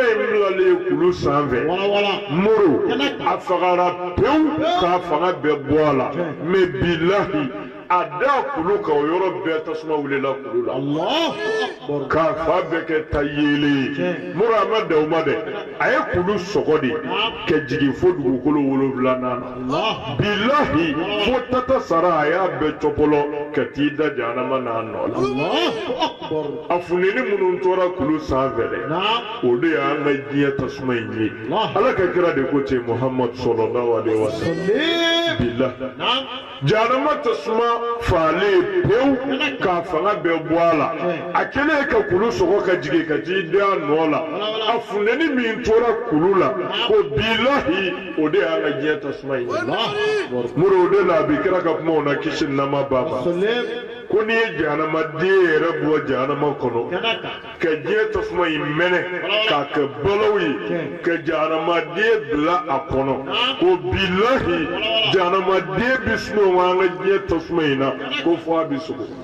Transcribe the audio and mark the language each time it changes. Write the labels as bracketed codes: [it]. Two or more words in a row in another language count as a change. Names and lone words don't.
[bm] in bilalen kulu sanfɛ muru a fagara pewu k'a fanga bɛɛ bɔ a la mais bilahi a da kulu kan o yɔrɔ bɛɛ tasuma wulila kulu la k'a fa bɛɛ kɛ ta yeele ye muru a ma dan o ma dɛ a ye kulu sɔgɔ de ka jigin fo dugukolo 7 na bilahi fo tata sara a y'a bɛɛ cɔpɔlɔ ka t'i da jahanama n'a nɔ la a funeni minnu tora kulu sanfɛ dɛ o de y'an ka diɲɛ tasuma in ye ala ka kira de ko ten Muhammad [ar] صلى الله عليه وسلم [bm] bilahi jahanama tasuma fale pewu k'a fanga bɛɛ bɔ a la a kɛlen ka kulu sɔgɔ ka jigin ka t'i da nɔ la a funeni min tora kulu la ko bilahi o de y'an ka diɲɛ tasuma in ye muru o de la a bɛ kira ka kumaw na kisi nama b'a ma ko n'i ye jahanamaden yɛrɛ bɔ jahanama kɔnɔ ka diɲɛ tasuma in mɛnɛ k'a kɛ balaw ye ka jahanamaden bila a kɔnɔ ko bilahi jahanamaden bɛ sunɔgɔ an ka diɲɛ tasuma in na ko fɔ a bɛ sogo